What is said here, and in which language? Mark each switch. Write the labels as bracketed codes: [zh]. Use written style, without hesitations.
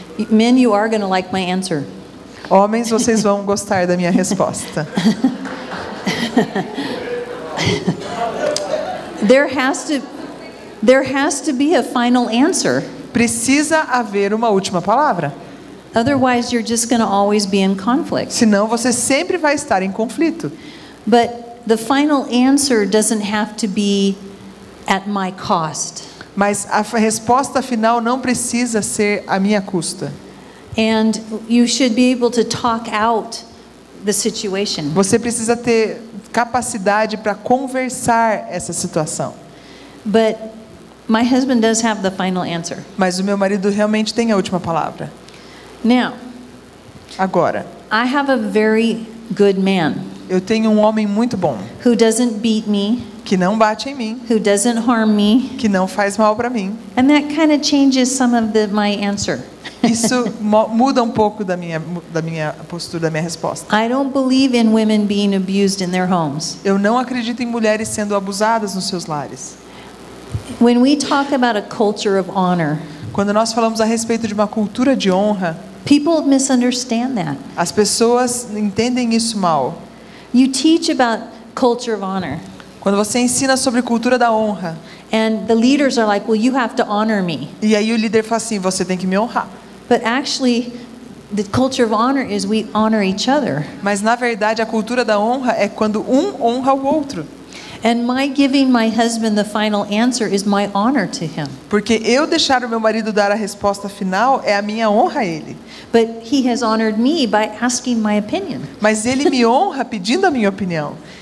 [en] Men, you are going to like my answer. [pt] Homens, vocês vão gostar da minha resposta. [en] There has to be a final answer. [pt] Precisa haver uma última palavra. [en] Otherwise, you're just going to always be in conflict. [pt] Senão você sempre vai estar em conflito. [en] But the final answer doesn't have to be at my cost. [pt] Mas a resposta final não precisa ser à minha custa. [en] And you should be able to talk out the situation. [pt] Você precisa ter capacidade para conversar essa situação. [en] But my husband does have the final answer. [pt] Mas o meu marido realmente tem a última palavra. [en] Now, [pt] Agora, [en] I have a very good man [pt] eu tenho um homem muito bom, [en] who doesn't beat me, [pt] que não bate em mim, [en] who doesn't harm me, [pt] que não faz mal para mim. [en] and that kind of changes some of my answer. [pt] Isso muda um pouco da minha postura, da minha resposta. [en] I don't believe in women being abused in their homes. [pt] Eu não acredito em mulheres sendo abusadas nos seus lares. [en] When we talk about a culture of honor, [pt] Quando nós falamos a respeito de uma cultura de honra, [en] people misunderstand that. [pt] as pessoas entendem isso mal. [en] You teach about culture of honor, [pt] Quando você ensina sobre cultura da honra, [en] and the leaders are like, well, you have to honor me. [pt] e aí o líder fala assim, você tem que me honrar. [en] But actually, the culture of honor is we honor each other. [pt] Mas na verdade a cultura da honra é quando um honra o outro. [en] And my giving my husband the final answer is my honor to him. [pt] Porque eu deixar o meu marido dar a resposta final é a minha honra a ele. [en] But he has honored me by asking my opinion. [pt] Mas ele me honra pedindo a minha opinião.